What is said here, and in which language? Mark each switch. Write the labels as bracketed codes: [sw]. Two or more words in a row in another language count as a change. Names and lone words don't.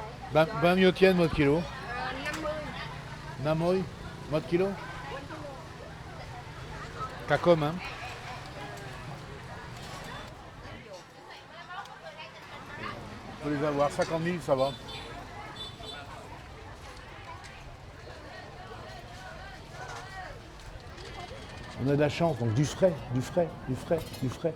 [vi] Bao nhiêu tiền một kilo? 50. 50 một kilo? Cả cơm hein? [fr] On peut les avoir 50 000, ça va. On a de la chance, donc du frais, du frais, du frais, du frais.